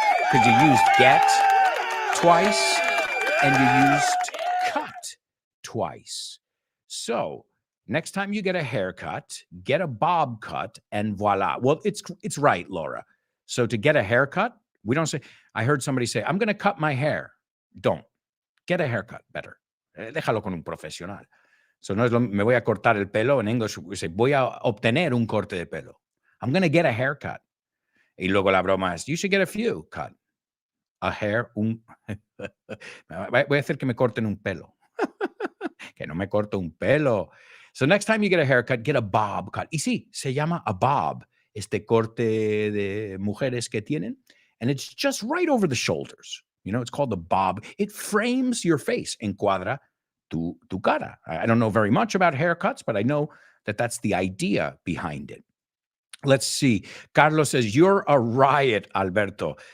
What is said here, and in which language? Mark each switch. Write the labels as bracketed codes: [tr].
[en] Because you used get twice, and you used cut twice. So next time you get a haircut, get a bob cut, and voila. Well, it's right, Laura. So to get a haircut, we don't say, I heard somebody say, I'm going to cut my hair. Don't. Get a haircut, better. [es] Déjalo con un profesional. So no es me voy a cortar el pelo. En [en] English, we say, [es] voy a obtener un corte de pelo. [en] I'm going to get a haircut. [es] Y luego la broma es, [en] you should get a few cut. A hair, [es] voy a hacer que me corten un pelo. Que no me corto un pelo. [en] So next time you get a haircut, get a bob cut. [es] Y sí, se llama a bob, este corte de mujeres que tienen. [en] And it's just right over the shoulders. You know, it's called the bob. It frames your face. [es] Encuadra tu cara. [en] I don't know very much about haircuts, but I know that that's the idea behind it. Let's see. Carlos says, you're a riot, Alberto.